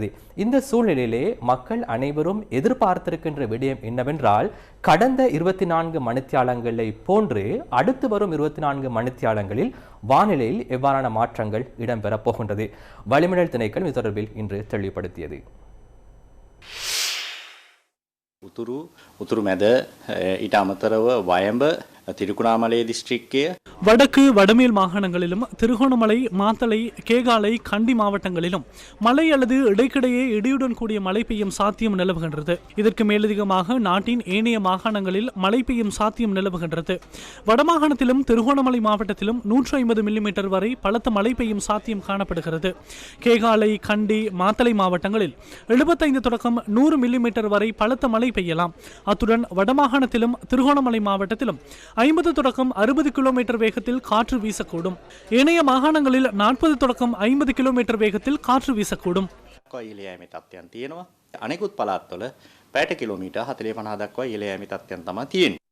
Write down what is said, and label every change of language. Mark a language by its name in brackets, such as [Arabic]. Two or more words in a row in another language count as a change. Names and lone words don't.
[Tamil] இந்த சூழ்நிலையிலே மக்கள் அனைவரும் எதிர்பார்த்திருக்கின்ற விடயம் என்னவென்றால், கடந்த 24 மணித்தியாலங்களை போன்று அடுத்து வரும் 24 மணித்தியாலங்களில் வானிலையில் எவ்வாறான மாற்றங்கள் இடம்பெறப் போகின்றது. வளிமண்டல திணைக்களம் இது தொடர்பில் இன்று தெளிவுபடுத்தியது. [Sinhala] උතුරු මැද ඊට අමතරව වයඹ තිරුකුණාමලය දිස්ත්‍රික්කය [Tamil] வடக்கு வடமேல் மாகாணங்களிலும் திருகோணமலை, மாத்தளை, கேகாலை, கண்டி மாவட்டங்களிலும் மழை அல்லது இடைக்கிடையே இடியுடன் கூடிய மழை பெய்யும் சாத்தியம் நிலவுகின்றது. இதற்கு மேலதிகமாக நாட்டின் ஏனைய மாகாணங்களில் மழை பெய்யும் சாத்தியம் நிலவுகின்றது. வடமாகாணத்திலும் திருகோணமலை மாவட்டத்திலும் 150 மில்லிமீட்டர் வரை பலத்த மழை பெய்யும் சாத்தியம் காணப்படுகிறது. கேகாலை, கண்டி, மாத்தளை மாவட்டங்களில் 75 தொடக்கம் 100 மில்லிமீட்டர் வரை பலத்த மழை பெய்யலாம். அத்துடன் வடமாகாணத்திலும் திருகோணமலை மாவட்டத்திலும் 50 தொடக்கம் 60 கிலோமீட்டர் வேகத்தில் காற்று வீசக்கூடும். ஏனைய மாகாணங்களில் 40 தொடக்கம் 50 கிலோமீட்டர் வேகத்தில் காற்று வீசக்கூடும். [Sinhala] අනෙකුත් පළාත්වල පැයට කිලෝමීටර් 40-50 දක්වා ඉහළ යෑමේ තත්ත්වයන් තමයි තියෙන්නේ.